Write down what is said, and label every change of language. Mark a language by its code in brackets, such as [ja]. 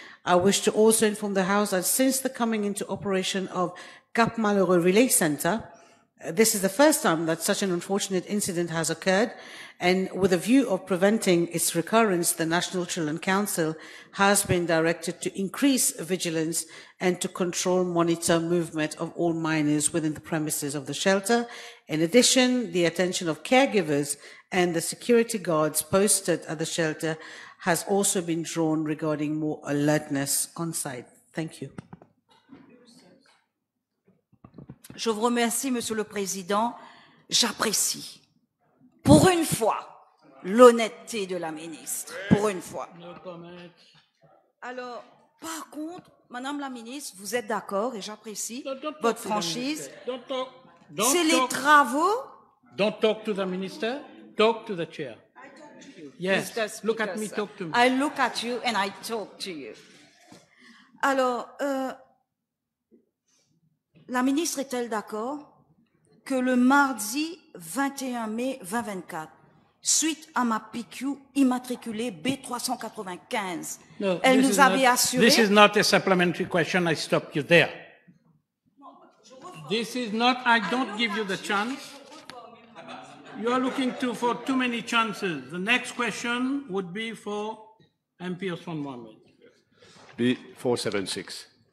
[en] I wish to also inform the House that since the coming into operation of Cap Malheureux Relay Centre, this is the first time that such an unfortunate incident has occurred, and with a view of preventing its recurrence, the National Children Council has been directed to increase vigilance and to control, monitor movement of all minors within the premises of the shelter. In addition, the attention of caregivers and the security guards posted at the shelter has also been drawn regarding more alertness on site. Thank you. [fr] Je vous remercie, Monsieur le Président. J'apprécie, pour une fois, l'honnêteté de la ministre. Pour une fois. Alors, par contre, Madame la ministre, vous êtes d'accord et j'apprécie votre franchise. C'est les travaux. [en] Don't talk to the minister, talk to the chair. Yes, look at me, talk to me. I look at you and I talk to you. [fr] Alors, la ministre est-elle d'accord que le mardi 21 mai 2024, suite à ma PQ immatriculée B395, elle nous avait assuré... [en] This is not a supplementary question, I stop you there. This is not, I don't give you the chance. You are looking for too many chances. The next question would be for MP Osman Mohammed. B476.